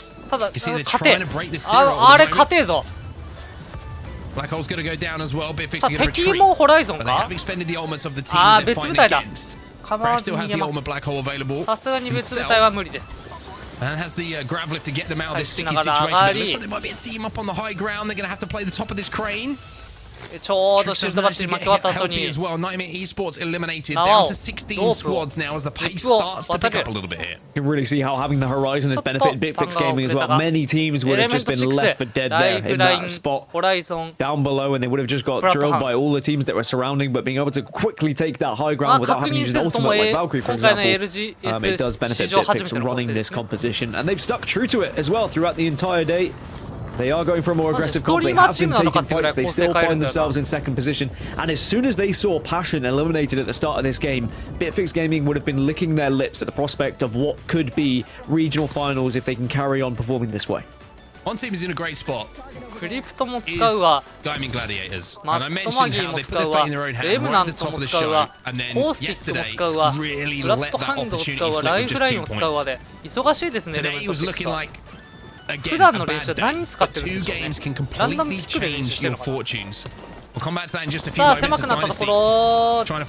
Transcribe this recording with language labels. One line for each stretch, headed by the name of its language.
Japanese: ただ勝て、あれ勝てえぞ。敵もホライゾンか、ああ別部隊だ。構わず逃げます。さすがに別部隊は無理です。
English: And has the grab lift to get them out of this sticky situation. It looks like there might be a team up on the high ground. They're going to have to play the top of this crane.
Japanese: ちょうどシュートバッテリー巻き終わった後に
English: Nightmare Esports eliminated down to 16 squads now as the pace starts to pick up a little bit here. You can really see how having the horizon has benefited Bitfix Gaming as well. Many teams would have just been left for dead there in that spot down below, and they would have just got drilled by all the teams that were surrounding. But being able to quickly take that high ground without having to use an ultimate like Valkyrie, for example, it does benefit Bitfix running this composition, and they've stuck true to it as well throughout the entire day. They are going for a more aggressive comp. They have been taking fights. They still find themselves in second position. And as soon as they saw Passion eliminated at the start of this game, Bitfix Gaming would have been licking their lips at the prospect of what could be regional finals if they can carry on performing this way. One team is in a great spot.
Japanese: クリプトも使うわ、
English: Gaiming Gladiators.
Japanese: マットマギーも使うわ、レブナントも使うわ、コースティックも使うわ、ブラッドハンドも使うわ、ライフラインも使うわで忙しいですね。レブナント普段の練習は何使ってるんでしょうね。ランダムキックで練習してるのかな。さあ狭くなったところ、